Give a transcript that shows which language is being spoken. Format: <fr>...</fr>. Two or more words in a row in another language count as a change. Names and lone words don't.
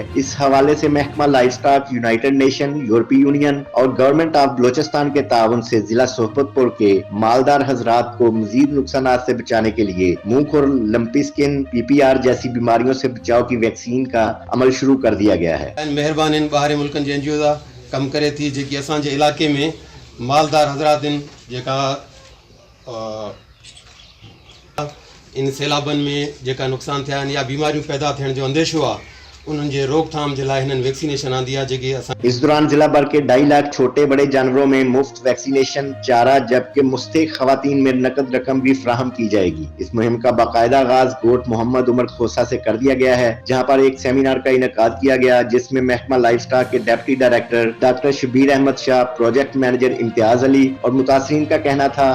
<ur>اس حوالے سے محکمہ</ur> <en>live stock,</en> <ur>، یونائیٹڈ نیشن، یورپی یونین اور گورنمنٹ آف بلوچستان کے تعاون سے ضلع صحبت پور کے مالدار حضرات کو مزید نقصان سے بچانے کے لیے منہ کھر,</ur> <en>lumpy skin,</en> <ur>، PPR جیسی بیماریوں سے بچاؤ کی ویکسین کا عمل شروع کر دیا گیا ہے.</ur> <sd>मेहरबान बाहर मुल्कन जे NGO कम करे थी जेकी असांजे इलाके में मालदार हजरात जेका इन सैलाबन में जेका नुकसान थिया या बीमारियों पैदा थियण जो अंदेशो आहे उन्हनि जे रोकथाम जे लाइ हिननि वैक्सीनेशन आंदी आहे जेके असां</sd> <ur>اس دوران ضلع بھر کے 2.5 لاکھ چھوٹے بڑے جانوروں میں مفت ویکسینیشن، چارہ، جبکہ مستحق خواتین میں نقد رقم بھی فراہم کی جائے گی. اس مہم کا باقاعدہ آغاز گوٹھ محمد عمر کھوسہ سے کر دیا گیا ہے، جہاں پر ایک سیمینار کا انعقاد کیا گیا جس میں محکمہ</ur> <en>live stock</en> <ur>کے</ur> <en>deputy director</en> <ur>ڈاکٹر شبیر احمد شاہ,</ur> <en>project manager</en> <ur>امتیاز علی اور متاثرین کا کہنا تھا.</ur>